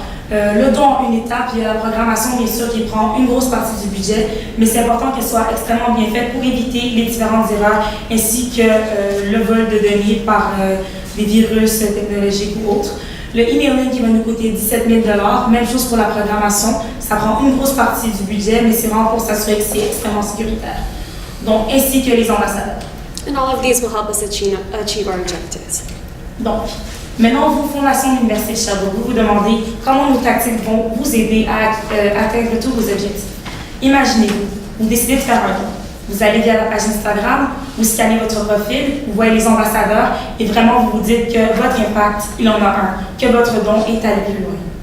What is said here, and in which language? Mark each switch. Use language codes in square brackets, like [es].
[fr] Le don en une étape, il y a la programmation bien sûr qui prend une grosse partie du budget, mais c'est important qu'elle soit extrêmement bien faite pour éviter les différentes erreurs ainsi que le vol de données par des virus technologiques ou autres. Le emailing qui va nous coûter 17 000 $, même chose pour la programmation, ça prend une grosse partie du budget, mais c'est vraiment pour s'assurer que c'est extrêmement sécuritaire. Donc, ainsi que les ambassadeurs. [en] And all of these will help us achieve our objectives. [fr] Donc, maintenant, vous, Fondation de l'Université de Sherbrooke, vous vous demandez comment nos tactiques vont vous aider à atteindre tous vos objectifs. Imaginez-vous, vous décidez de faire un don. Vous allez via la page Instagram, vous scannez votre profil, vous voyez les ambassadeurs et vraiment vous vous dites que votre impact, il en a un, que votre don est allé plus loin.